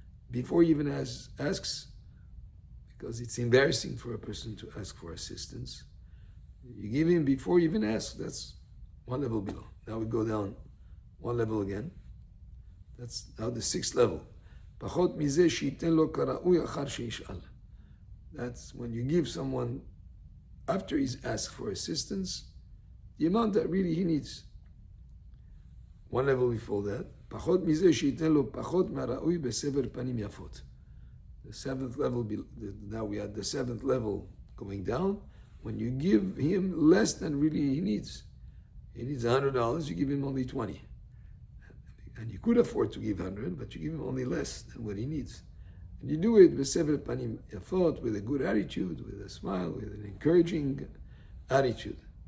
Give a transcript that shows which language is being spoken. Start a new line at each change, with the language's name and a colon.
English: Before he even asks, because it's embarrassing for a person to ask for assistance. You give him before he even asks, that's one level below. Now we go down one level again. That's now the 6th level.
Hebrew: פחות מזה שייתן לו כראוי אחר שישאל.
English: That's when you give someone, after he's asked for assistance, the amount that really he needs. One level before that,
Hebrew: פחות מזה שייתן לו פחות מהראוי בסבר פנים יפות.
English: The seventh level, now we had the seventh level going down. When you give him less than really he needs $100, you give him only 20. And you could afford to give 100, but you give him only less than what he needs. And you do it
Hebrew: בסבר פנים יפות,
English: with a good attitude, with a smile, with an encouraging attitude.